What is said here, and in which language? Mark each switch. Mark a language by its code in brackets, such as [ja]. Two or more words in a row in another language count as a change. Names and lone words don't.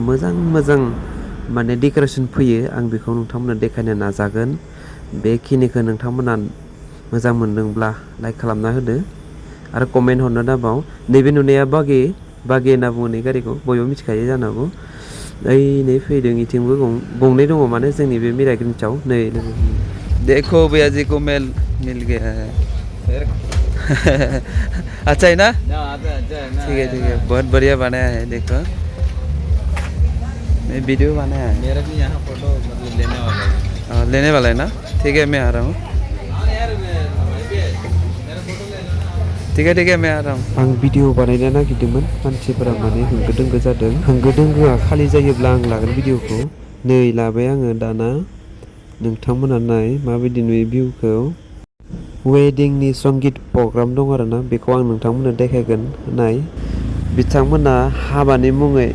[brx] मोजां माने डेकोरेशन फैयो आं बेखौ नोंथांमोननो देखायनो नाजागोन बेखिनिखौ नोंथांमोना मोजां मोनदोंब्ला लाइक खालामना होदो आरो कमेन्ट हरनो दाबाव नैबे नुनाया बागे होनना बुङो नै गारिखौ बयबो मिथिखायो जानो हागौ ओइ नै फैदों इथिंबो गंनै दङ माने जोंनि बे मिराग्रिन्सआव नै देखो [hi] भैया जी को मिल गया है अच्छा है ना ठीक है बहुत बढ़िया बनाया है देखो मैं वीडियो बनाया है मेरा भी यहाँ फोटो मतलब लेने वाला है लेने वाला है ना ठीक है मैं आ रहा हूँ ठीक है मैं आ रहा हूँ [brx] आं भिडिअ बानायनो नागिरदोंमोन मानसिफोरा माने होंगो दोंगो जादों होंगो दोंगोआ खालि जायोब्ला आं लागोन भिडिअखौ नै लाबाय आङो दाना नोंथांमोना नाय माबायदि नुयो भिउखौ वेडिंनि संगित प्रग्राम दं आरोना बेखौ आं नोंथांमोननो देखायगोन नाय बिथांमोना हाबानि मुङै